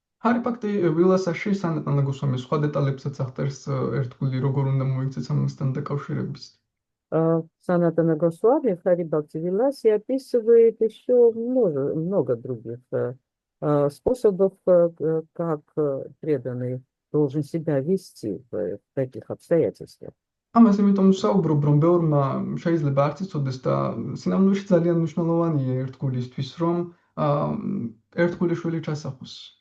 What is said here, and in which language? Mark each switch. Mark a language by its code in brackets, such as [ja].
[ka] Hari ფაქტი ვილასაში სანატანა გოსვამის სხვა დეტალებსაც ახდენს ერთგული როგორ უნდა მოიქცეს ამასთან დაკავშირებით. [ru] Санатана Госвами в Хари Бхакти Виласе описывает еще много других способов, как преданный должен себя вести в таких обстоятельствах. [ka] ამას იმიტომ ვსაუბრობ, რომ ბევრმა შეიძლება არც იცოდეს და სინამდვილეში ძალიან მნიშვნელოვანია ერთგულისთვის, რომ ერთგული შვილი ჩასახოს.